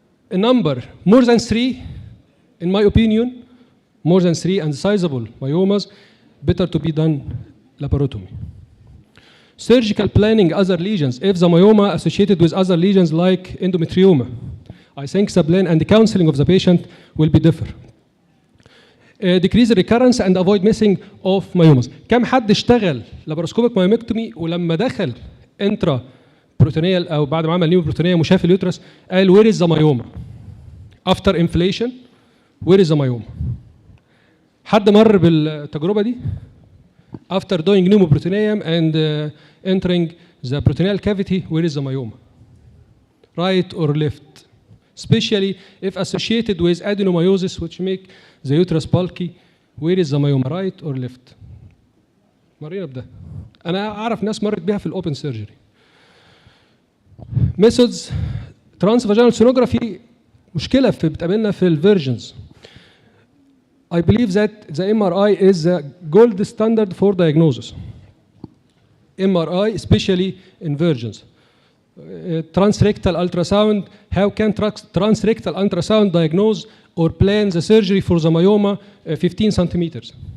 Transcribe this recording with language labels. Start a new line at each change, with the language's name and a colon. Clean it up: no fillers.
English: A number more than 3, in my opinion, more than 3 and sizable myomas, better to be done laparotomy. Surgical planning other lesions, if the myoma associated with other lesions like endometrioma, I think the plan and the counseling of the patient will be different. Decrease recurrence and avoid missing of myomas.
Arabic: كم حد اشتغل laparoscopic myomectomy ولما دخل انترا بروتونيال او بعد ما عمل نيو بروتونيال وشاف اليوترس قال
English: where is the myoma? After inflation, where is the myoma?
Arabic: حد مر بالتجربة دي؟
English: After doing pneumoperitoneum and entering the peritoneal cavity, where is the myoma? Right or left? Especially if associated with adenomyosis, which make the uterus bulky, where is the myoma? Right or left?
Arabic: مرينا بده. أنا أعرف ناس مرت بها في الأوبن سيرجري.
English: Methods transvaginal sonography
Arabic: مشكلة بتقابلنا في الفيرجنز.
English: I believe that the MRI is the gold standard for diagnosis. MRI, especially in virgins. Transrectal ultrasound, how can transrectal ultrasound diagnose or plan the surgery for the myoma 15 centimeters?